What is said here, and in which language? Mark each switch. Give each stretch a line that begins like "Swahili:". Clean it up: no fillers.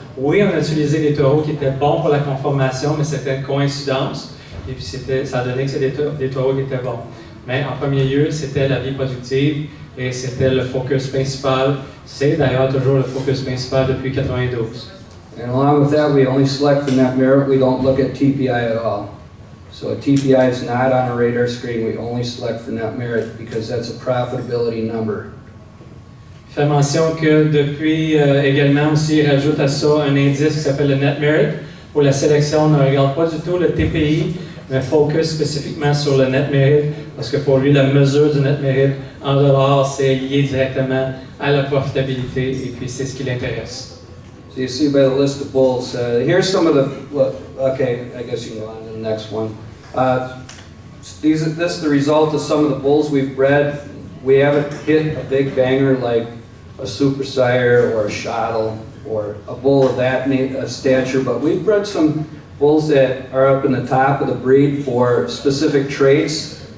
French: Oui, on a utilisé des taureaux qui étaient bons pour la conformation, mais c'était une coïncidence, et puis ça a donné que c'était des taureaux qui étaient bons. Mais en premier lieu, c'était la vie productive et c'était le focus principal. C'est d'ailleurs toujours le focus principal depuis 1992.
English: And along with that, we only select for net merit. We don't look at TPI at all. So a TPI is not on a radar screen. We only select for net merit because that's a profitability number.
French: Il fait mention que depuis également aussi, il rajoute à ça un indice qui s'appelle le net merit. Pour la sélection, on ne regarde pas du tout le TPI, mais focus spécifiquement sur le net merit, parce que pour lui, la mesure du net merit en dollars, c'est lié directement à la profitabilité, et puis c'est ce qui l'intéresse.
English: So you see by the list of bulls, here's some of the, okay, I guess you can go on to the next one. This is the result of some of the bulls we've bred. We haven't hit a big banger like a super sire or a shottle or a bull of that stature, but we've bred some bulls that are up in the top of the breed for specific traits.